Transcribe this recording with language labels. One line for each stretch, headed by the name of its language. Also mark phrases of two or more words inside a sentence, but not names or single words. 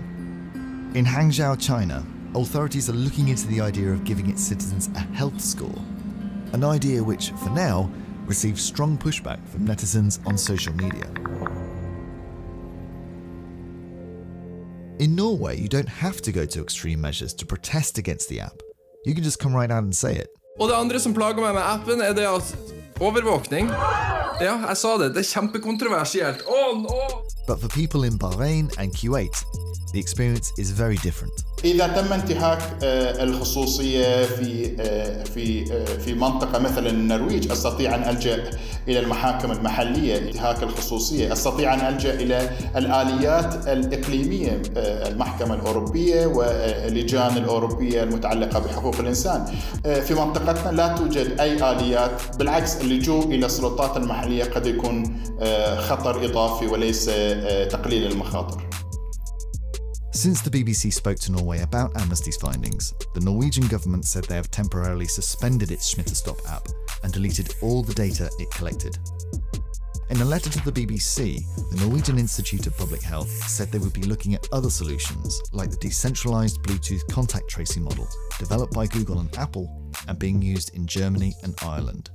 English: In Hangzhou, China, authorities are looking into the idea of giving its citizens a health score, an idea which, for now, receives strong pushback from netizens on social media. In Norway, you don't have to go to extreme measures to protest against the app. You can just come right out and say it.
Norwegian: Og det andre som plager meg med appen er det at overvåkning. Ja, jeg sa det. Det er kjempekontroversielt.
English: No! But for people in Bahrain and Kuwait, the experience is very different.
Arabic: إذا تم انتهاك الخصوصية في منطقة مثل النرويج، أستطيع أن ألجأ إلى المحاكم المحلية. انتهاك الخصوصية أستطيع أن ألجأ إلى الآليات الإقليمية، المحكمة الأوروبية واللجان الأوروبية المتعلقة بحقوق الإنسان. في منطقتنا لا توجد أي آليات، بالعكس اللجوء إلى السلطات المحلية قد يكون خطر إضافي وليس تقليل المخاطر.
English: Since the BBC spoke to Norway about Amnesty's findings, the Norwegian government said they have temporarily suspended its Smittestopp app and deleted all the data it collected. In a letter to the BBC, the Norwegian Institute of Public Health said they would be looking at other solutions, like the decentralized Bluetooth contact tracing model developed by Google and Apple and being used in Germany and Ireland.